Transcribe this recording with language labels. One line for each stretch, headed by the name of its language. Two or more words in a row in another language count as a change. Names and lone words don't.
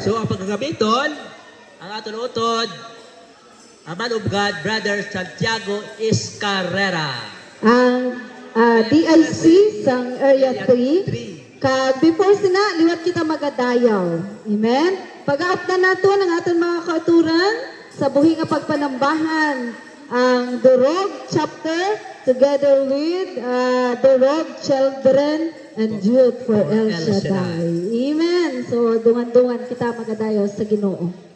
Hiligaynon: So ang pagkagabiton, ang aton utod, ang
English: man of God,
Hiligaynon: Brother Santiago Iscarrera. Ang DIC sang Area 3. Kag before sina, liwat kita magadayaw. Amen. Pag-aap na nato ng aton mga kauturan sa buhi nga pagpanambahan ang Durog chapter
English: together with
Hiligaynon: Durog Children and Youth for El Shaddai. Amen. So dungan-dungan kita magadayaw sa Ginoo.